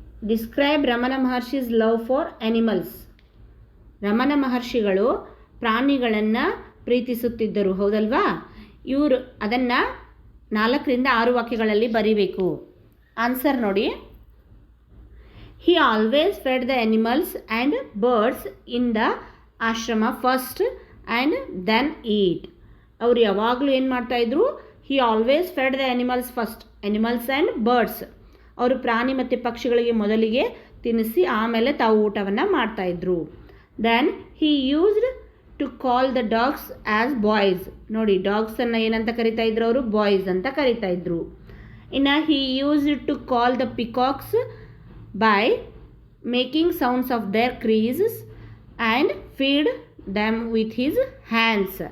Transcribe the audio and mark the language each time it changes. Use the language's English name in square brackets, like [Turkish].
[English] Describe Ramana Maharshi's love for animals. [Kannada] Ramana ಮಹರ್ಷಿಗಳು ಪ್ರಾಣಿಗಳನ್ನು ಪ್ರೀತಿಸುತ್ತಿದ್ದರು, ಹೌದಲ್ವಾ? ಇವರು ಅದನ್ನು 4 ರಿಂದ 6 ವಾಕ್ಯಗಳಲ್ಲಿ ಬರೀಬೇಕು. ಆನ್ಸರ್ ನೋಡಿ. [English] He always fed the animals and birds in the ashrama first and then eat. [Kannada] ಅವರು ಯಾವಾಗಲೂ ಏನು ಮಾಡ್ತಾಯಿದ್ರು? [English] He always fed the animals first. Animals and birds. [Kannada] ಅವರು ಪ್ರಾಣಿ ಮತ್ತು ಪಕ್ಷಿಗಳಿಗೆ ಮೊದಲಿಗೆ ತಿನ್ನಿಸಿ ಆಮೇಲೆ ತಾವು ಊಟವನ್ನು ಮಾಡ್ತಾಯಿದ್ರು. [English] Then he used to call the dogs as boys. [Kannada] ನೋಡಿ, ಡಾಗ್ಸನ್ನು ಏನಂತ ಕರಿತಾ ಇದ್ರು ಅವರು? ಬಾಯ್ಸ್ ಅಂತ ಕರಿತಾ ಇದ್ರು. [English] ಇನ್ನು he used to call the peacocks by making sounds of their creases and feed them with his hands.